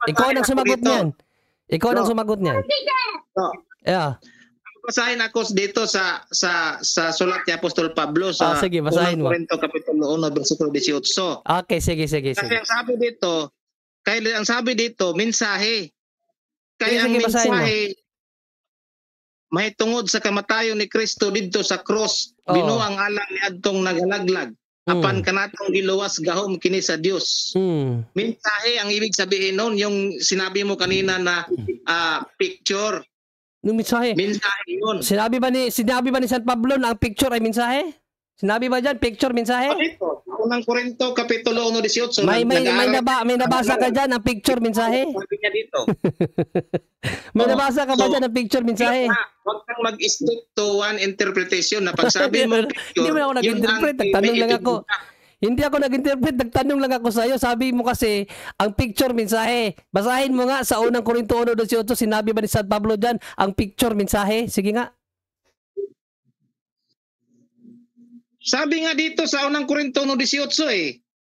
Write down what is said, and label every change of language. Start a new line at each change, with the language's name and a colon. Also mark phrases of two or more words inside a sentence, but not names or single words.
Filipino: Ikaw ang sumagot niyan. Ikaw ang sumagot niyan. Yeah. Basahin ako dito sa sulat ni Apostol Pablo sa sige, basahin mo. Korinto kapitulo 1 bersikulo 18. Okay, sige. Kasi ang sabi dito, mensahe. Kaya sige,
Cebuano: ang mensahe may tungod sa kamatayon ni Kristo didto sa cross, binuang alang ni adtong nagalaglag. Apan kanatong giluwas gahom kini sa Dios.
Filipino: Mensahe ang ibig sabihin noon, yung sinabi mo kanina na picture. Nung mensahe. Mensahe yun. Sinabi ba ni San Pablo na ang picture ay mensahe? Sinabi ba dyan, picture, mensahe? Unang Korinto, kapitulo 1:18. May nabasa ka dyan, ang picture, mensahe? Sabi niya dito. May nabasa ka ba dyan, ang picture, mensahe? Huwag kang mag-
English: stick to one interpretation
Filipino: na pagsabi mo picture, hindi mo na ako nag-interpret, nagtanong lang ako. Hindi ako nag-interpret, nagtanong lang ako sa iyo. Sabi mo kasi, ang picture, mensahe. Basahin mo nga sa unang Korinto 1:18, sinabi ba ni San Pablo dyan, ang picture, mensahe? Sige nga. Sabi nga dito sa unang Korinto 1:18 eh.